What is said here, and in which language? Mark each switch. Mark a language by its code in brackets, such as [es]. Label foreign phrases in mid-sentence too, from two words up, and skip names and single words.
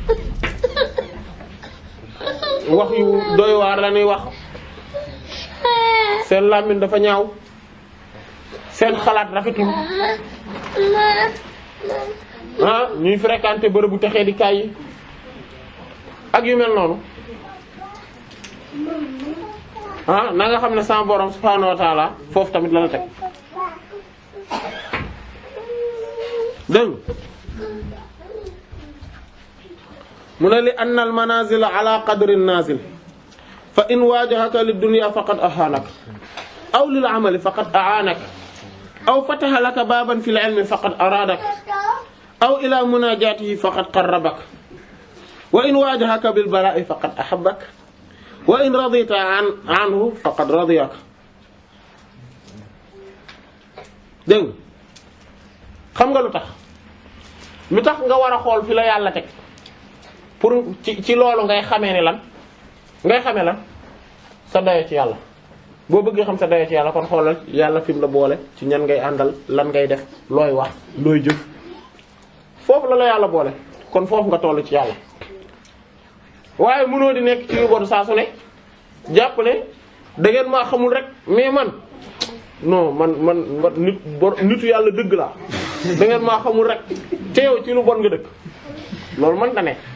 [wo] wax yu doy waar la ñuy wax seen làmmiñ dafa ñaaw seen xalaat rafetul ñuy fréquenter bërëbu texee di kaay yi ak yu mel noonu na nga xam ne sama borom [ar] سبحانه وتعالى [wo] foofu tamit la la teg dégg mu ne [ar] لأن المنازل على قدر النازل فإن وجهك للدنيا فقد أهانك أو للعمل فقد أعانك أو فتح لك بابا في العلم فقد أرادك أو إلى مناجاته فقد قربك وإن وجهك بالبلاء فقد أحبك وإن رضيت عنه فقد رضيك [wo] dégg xam nga lu tax nga war a xool fi la yàlla teg pour ci loolu ngay xamee ne lan ngay xamee lan sa dayo ci yàlla boo bëggee xam sa dayo ci yàlla kon xoolal yàlla fi mu la boole ci ñan ngay àndal lan ngay def looy wax looy jëf foofu la yàlla boole kon foofu nga toll ci yàlla waaye mënoo di nekk ci lu bon saa su ne jàpp ne da ngeen maa xamul rek mais man non man nitu yàlla dëgg laa da ngeen maa xamul rek te yow ci lu bon nga dëkk loolu man da ne